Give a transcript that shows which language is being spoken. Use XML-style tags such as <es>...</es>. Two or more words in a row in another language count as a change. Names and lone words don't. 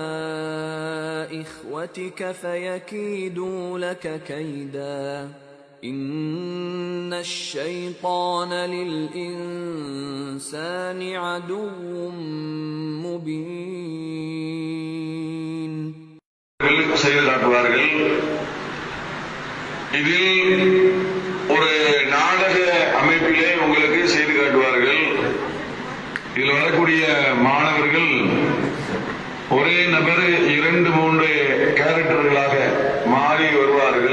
<ar>إخوتك فيكيدوا لك كيدا إن الشيطان للإنسان عدو مبين</ar> <ta>செய்து காட்டுவார்கள். இதில் ஒரு நாடக அமைப்பிலே உங்களுக்கு செய்து காட்டுவார்கள். இதில் வரக்கூடிய மாணவர்கள் ஒரே நபர் 2-3 கேரக்டர்களாக மாறி வருவார்கள்.</ta>